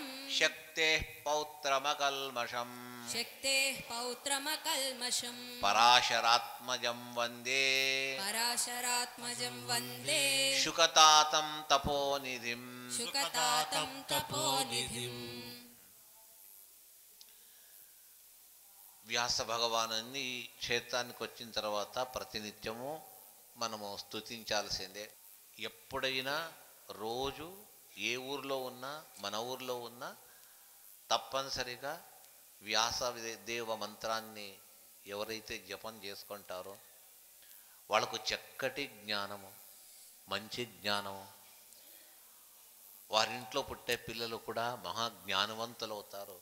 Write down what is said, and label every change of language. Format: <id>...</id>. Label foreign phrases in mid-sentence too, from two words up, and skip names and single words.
<sa>శక్తేః పౌత్రమకల్మషం शक्तेः पौत्रमकल्मषं పరాశరాత్మజం వందే पराशरात्मजं वन्दे శుకతాతం తపోనిధిం शुकतातं तपोनिधिं</sa> <te>వ్యాస భగవానుని క్షేత్రానికి వచ్చిన తర్వాత ప్రతినిత్యము మనము స్తుతించాల్సిందే. ఎప్పుడైనా రోజు ఏ ఊర్లో ఉన్నా మన ఊర్లో ఉన్నా తప్పనిసరిగా వ్యాస దేవ మంత్రాన్ని ఎవరైతే జపం చేసుకుంటారో వాళ్ళకు చక్కటి జ్ఞానము, మంచి జ్ఞానము, వారింట్లో పుట్టే పిల్లలు కూడా మహాజ్ఞానవంతులు అవుతారు.</te>